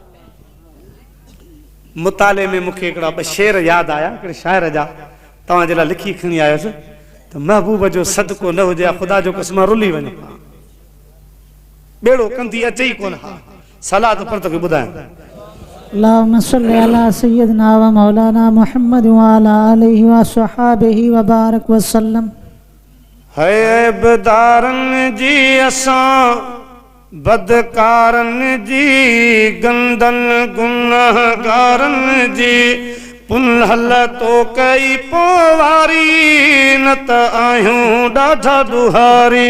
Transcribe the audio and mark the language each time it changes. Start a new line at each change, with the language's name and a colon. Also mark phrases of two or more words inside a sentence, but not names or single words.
Sindhi: मुताले में मूंखे हिकिड़ा ॿ शेर यादि आया हिकिड़े शाइर जा तव्हां जे लाइ लिखी खणी आयुसि त महबूब जो सदको न हुजे ख़ुदा जो कसम रुली वञे बेड़ो कंदी अचे ई कोन हा सलाह त पर तोखे ॿुधायां
Arabic: اللهم صل على سيدنا ومولانا محمد وعلى آله وصحبه وبارك وسلم.
Sindhi: है बदारन जी असां बदकारन जी गंदन गुनाहगारन जी पुनहल तो कई पोवारी न त आहियूं ॾाढा दुहारी